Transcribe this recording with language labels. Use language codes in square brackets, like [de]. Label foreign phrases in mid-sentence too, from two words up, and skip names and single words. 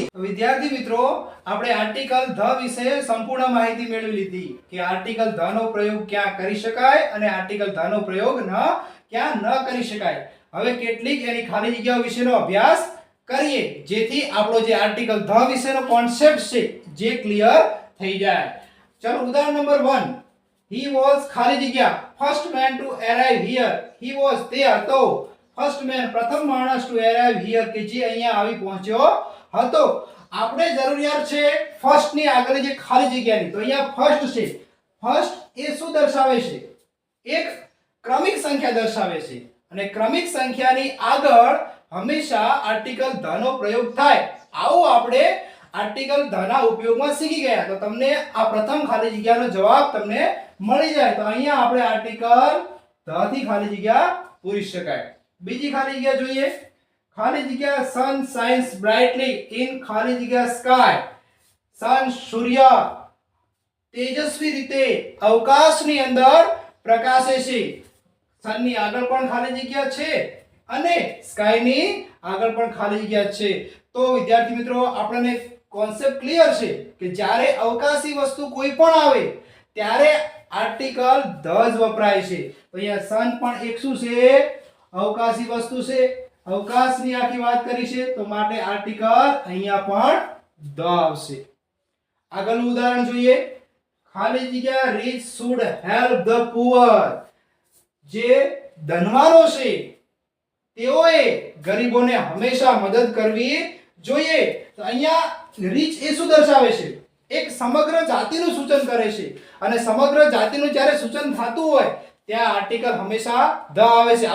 [gu] વિદ્યાર્થી મિત્રો, આપણે [en] article the [gu] વિશે સંપૂર્ણ માહિતી મેળવી લીધી કે [en] article the [gu] નો પ્રયોગ ક્યાં કરી શકાય અને [en] article the [gu] નો પ્રયોગ ક્યાં ન કરી શકાય. હવે કેટલીક એની ખાલી જગ્યાઓ વિશેનો અભ્યાસ કરીએ, જેથી આપણો જે [en] article the [gu] વિશેનો કોન્સેપ્ટ છે જે ક્લિયર થઈ જાય. ચલો ઉદાહરણ નંબર 1. [en] He was [gu] ખાલી જગ્યા [en] first man to arrive here. He was [gu] તે હતો. [en] first man [gu] પ્રથમ માણસ [en] to arrive here [gu] કે જે અહીંયા આવી પહોંચ્યો હતો. આપણે જરૂરિયાત છે first ની આગળ જે ખાલી જગ્યાની. તો અહીંયા first છે. first એ શું દર્શાવે છે? એક ક્રમિક સંખ્યા દર્શાવે છે. અને ક્રમિક સંખ્યાની આગળ હંમેશા [en] article the [gu] નો પ્રયોગ થાય. આવો આપણે [en] article the [gu] ના ઉપયોગમાં શીખી ગયા. તો તમને આ પ્રથમ ખાલી જગ્યાનો જવાબ તમને મળી જાય. તો અહીંયા આપણે [en] article the [gu] થી ખાલી જગ્યા પૂરી શકાય. બીજી ખાલી જગ્યા જોઈએ. ખાલી જગ્યા [en] sun shines brightly in [gu] ખાલી જગ્યા sky. sun સૂર્ય તેજસ્વી રીતે અવકાશની અંદર પ્રકાશે છે. સનની આગળ પણ ખાલી જગ્યા છે અને સ્કાયની આગળ પણ ખાલી જગ્યા છે. તો વિદ્યાર્થી મિત્રો આપણને [en] concept clear [gu] છે કે જ્યારે અવકાશી વસ્તુ કોઈ પણ આવે ત્યારે [en] article the [gu] જ વપરાય છે. તો અહીંયા સન પણ એક શું છે? અવકાશી વસ્તુ છે. અવકાશની આખી વાત કરી છે તો માટે આર્ટિકલ અહીંયા પણ ધ આવશે. આગળનું ઉદાહરણ જોઈએ. ખાલી જગ્યા [en] rich should help the poor. [gu] જે ધનવાનો છે તેઓએ ગરીબોને હંમેશા મદદ કરવી જોઈએ. તો અહીંયા રીચ એ શું દર્શાવે છે? એક સમગ્ર જાતિનું સૂચન કરે છે અને સમગ્ર જાતિનું જ્યારે સૂચન થતું હોય ત્યાં આર્ટિકલ હંમેશા ધ આવે છે.